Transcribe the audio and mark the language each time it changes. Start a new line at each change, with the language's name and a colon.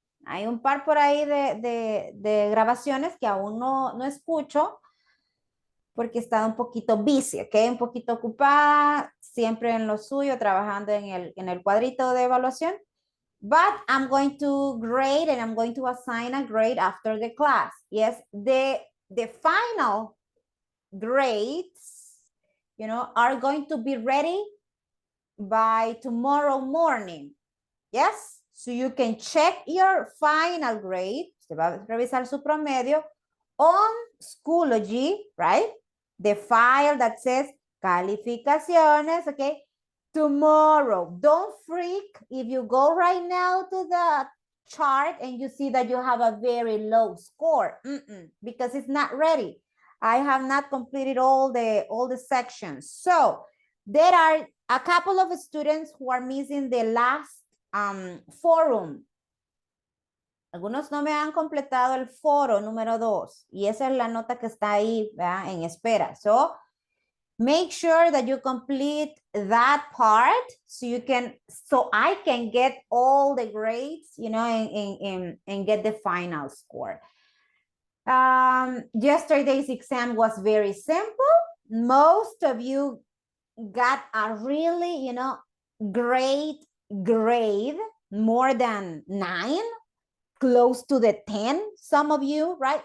Spanish: Hay un par por ahí de grabaciones que aún no escucho porque he estado un poquito
English: busy,
Spanish: ¿ok? Un poquito ocupada, siempre en lo suyo, trabajando en el cuadrito de evaluación.
English: But I'm going to grade and I'm going to assign a grade after the class. Yes, the final grades, are going to be ready by tomorrow morning. Yes, so you can check your final grade.
Spanish: Se va a revisar su promedio on Schoology,
English: right? The file that says calificaciones, okay? Tomorrow, don't freak if you go right now to the chart and you see that you have a very low score, because it's not ready. I have not completed all the sections. So there are a couple of students who are missing the last forum.
Spanish: Algunos no me han completado el foro número 2 y esa es la nota que está ahí, ¿verdad? En espera.
English: So make sure that you complete that part so I can get all the grades, and get the final score. Yesterday's exam was very simple. Most of you got a really, great grade, more than 9, close to the 10, some of you, right?